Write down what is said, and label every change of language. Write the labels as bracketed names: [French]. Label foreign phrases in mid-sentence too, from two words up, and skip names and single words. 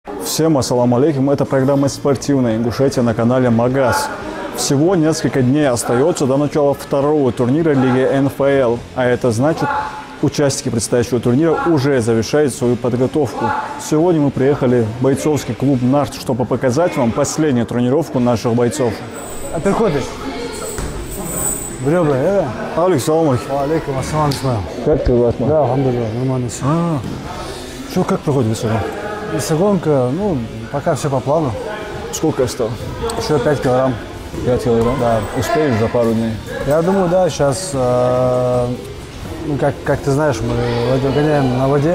[Russian] Всем [Arabic] السلام عليكم. [Russian] Это программа «Спортивная Ингушетия» на канале Магаз. Всего несколько дней остается до начала второго турнира Лиги НФЛ. А это значит, участники предстоящего турнира уже завершают свою подготовку. Сегодня мы приехали в бойцовский клуб «Нарт», чтобы показать вам последнюю тренировку наших бойцов. Переходы. Брёбра, Алик, [Arabic] سلام عليكم. عليكم السلام. [Russian] Как ты, Ватма? Да, алхамдулилlah, нормально все. Что, как проходит весогон? Весогонка, ну, пока все по плану. Сколько осталось? Еще 5 килограмм. 5 килограмм? Да. Успеешь за пару дней? Я думаю, да, сейчас, ну, как ты знаешь, мы гоняем на воде.